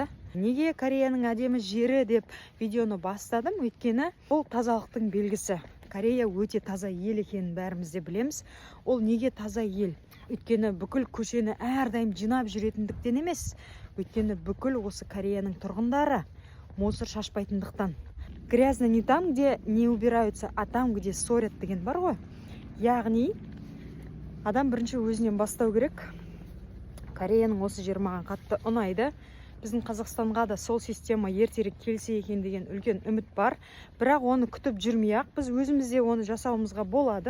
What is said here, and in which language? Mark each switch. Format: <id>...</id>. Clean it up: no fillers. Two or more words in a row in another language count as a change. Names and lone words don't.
<kk>Неге Кореяның әдемі жері деп видеоны бастадым? Өйткені ол тазалықтың белгісі. Корея өте таза ел екенін бәріміз де білеміз. Ол неге таза ел? Өйткені бүкіл көшені әрдайым жинап жүретіндіктен емес. Өйткені бүкіл осы Кореяның тұрғындары мусор шашпайтындықтан.</kk> <ru>Грязно не там, где не убираются, а там, где ссорят</ru> <kk>деген бар ғой. Яғни адам бірінші өзінен бастау керек. Кореяның осы жер маған қатты ұнайды. Біздің Қазақстанға да сол система ертерек келсе екен деген үлкен үміт бар. Бірақ оны күтіп жүрмей-ақ біз өзімізде оны жасауымызға болады.</kk>